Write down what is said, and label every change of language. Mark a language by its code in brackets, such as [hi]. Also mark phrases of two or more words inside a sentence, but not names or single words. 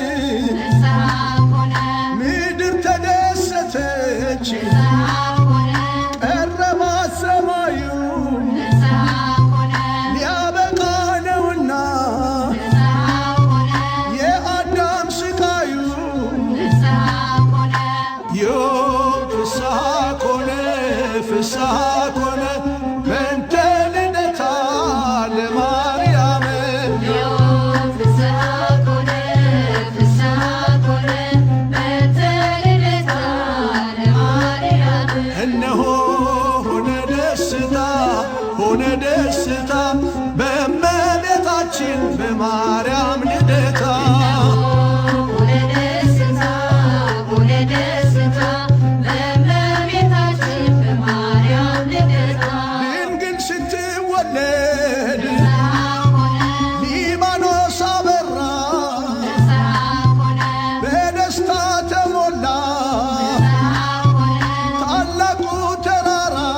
[am] ምድር ተደሰተች ቀረባት ሰማዩ ሊያበቃ ነውና የአዳም ስቃዩ [gez] ፍስሐ ኮነ ፍስሐ ኮነ በእንተ ልደታ ለማርያም ዮም ፍስሐ ኮነ ፍስሐ ኮነ በእንተ ልደታ ለማርያም [am] እነሆ ሆነ ደስታ በእመቤታችን በማርያም ልደታ ሊባኖስ አበራ በደስታ ተሞላ ታላቁ ተራራ